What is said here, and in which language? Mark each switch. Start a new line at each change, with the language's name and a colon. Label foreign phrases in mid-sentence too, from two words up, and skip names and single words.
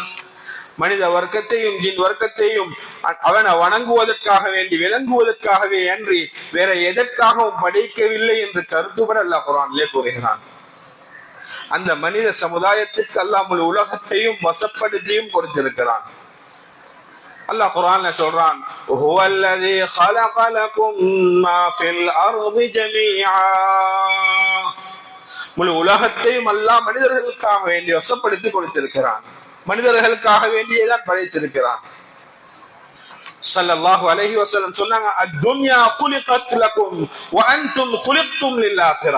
Tamil: மனித வர்க்கத்தையும் ஜின் வர்க்கத்தையும் அவனை வணங்குவதற்காக வேண்டி, விளங்குவதற்காகவே அன்றி வேற எதற்காகவும் படைக்கவில்லை என்று கருத்துப்பட அல்லாஹ் குர்ஆனிலே கூறுகிறான். அந்த மனித சமுதாயத்திற்கு அல்லாஹ் முழு உலகத்தையும் வசப்படுத்தியும் கொடுத்திருக்கிறான். அல்லாஹ் குர்ஆன்ல சொல்றான்:
Arabic: ஹுவல்லதீ خلق لكم ما في الارض جميعا.
Tamil: முழு உலகத்தையும் அல்லாஹ் மனிதர்களுக்காக வேண்டி வசப்படுத்தி கொடுத்திருக்கிறான். மனிதர்களுக்காக வேண்டியதான் படைத்திருக்கிறான்.
Arabic: صلى الله عليه وسلم
Tamil: சொன்னாங்க:
Arabic: الدنيا خلقت لكم وأنتم خلقتم للآخرة.